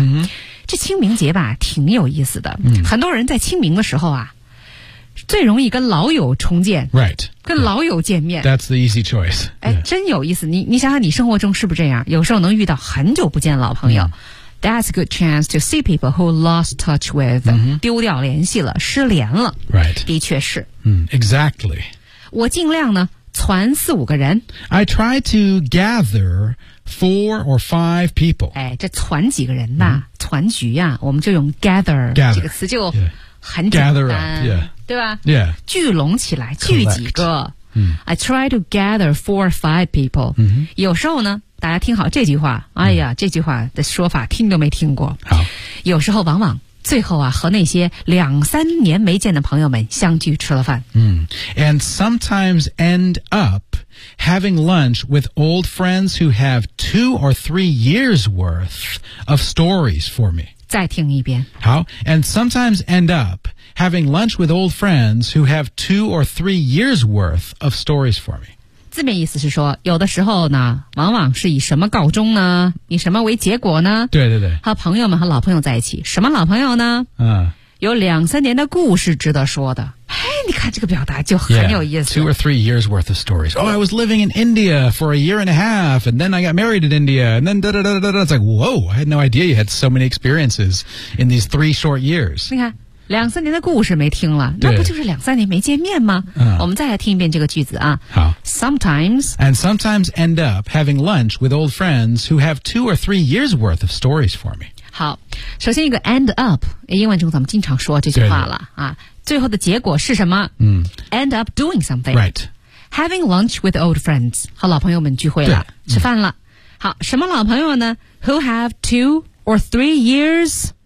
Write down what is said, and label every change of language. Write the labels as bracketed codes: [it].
[zh] Mm-hmm. 这清明节吧，挺有意思的。 Mm-hmm. 很多人在清明的时候啊，最容易跟老友重见。 [en] Right. [zh] 跟老友见面。 [en] That's the easy choice.、Yeah. [zh] 哎，真有意思。你想想，你生活中是不是这样？有时候能遇到很久不见老朋友。 Mm-hmm. [en] That's a good chance to see people who lost touch with.、 Mm-hmm. [zh] 丢掉联系了，失联了。 [en] Right. [zh] 的确是。 [en] Mm-hmm. Exactly. [zh] 我尽量呢。传四五个人 [en] I try to gather four or five people [zh] 哎，这传几个人呐、mm-hmm. 传局呀、啊、我们就用 gather, [en] gather [zh] 这个词就很 [en] 简单 gather up,、yeah. [zh] 对吧 [en] yeah [zh] 聚拢起来聚几个、 mm-hmm. [en] I try to gather four or five people、 mm-hmm. [zh] 有时候呢大家听好这句话哎呀、mm-hmm. 这句话的说法听都没听过好有时候往往最后啊和那些两三年没见的朋友们相聚吃了饭。嗯。 [en] And sometimes end up having lunch with old friends who have two or three years worth of stories for me. [zh] 再听一遍。好。 [en] And sometimes end up having lunch with old friends who have two or three years worth of stories for me. [zh] 字面意思是说有的时候呢往往是以什么告终呢以什么为结果呢对对对和朋友们和老朋友在一起什么老朋友呢嗯有两三年的故事值得说的哎你看这个表达就很有意思 [en] yeah, two or three years worth of stories oh I was living in India for a year and a half and then I got married in India and then da da da da da it's like whoa I had no idea you had so many experiences in these three short years [zh] 你看两三年的故事没听了那不就是两三年没见面吗、嗯、我们再来听一遍这个句子啊好 [en] Sometimes And sometimes end up having lunch with old friends who have two or three years worth of stories for me [zh] 好首先一个 end up 英文中咱们经常说这句话了啊。最后的结果是什么、嗯、 [en] End up doing something Right Having lunch with old friends [zh] 和老朋友们聚会了吃饭了、嗯、好什么老朋友呢 [en] Who have two or three years